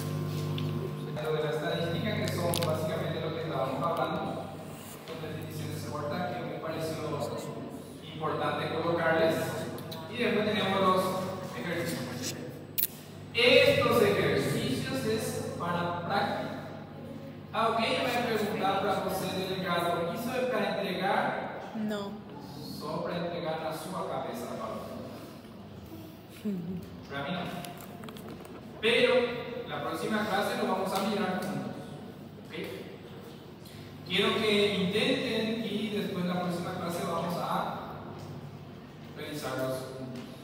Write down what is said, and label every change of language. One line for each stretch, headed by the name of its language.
Spanish: Lo de la estadística, que son básicamente lo que estábamos hablando, son definiciones cortas que me pareció importante colocarles. Y después tenemos los ejercicios. Estos ejercicios es para práctica.
Portuguese: Alguém vai perguntar para você, delegado, isso é para entregar? Não. Só para entregar na sua cabeça a palavra.
Spanish: Para mí no. Pero la próxima clase lo vamos a mirar juntos. ¿Okay? Quiero que intenten y después la próxima clase vamos a revisarlos juntos.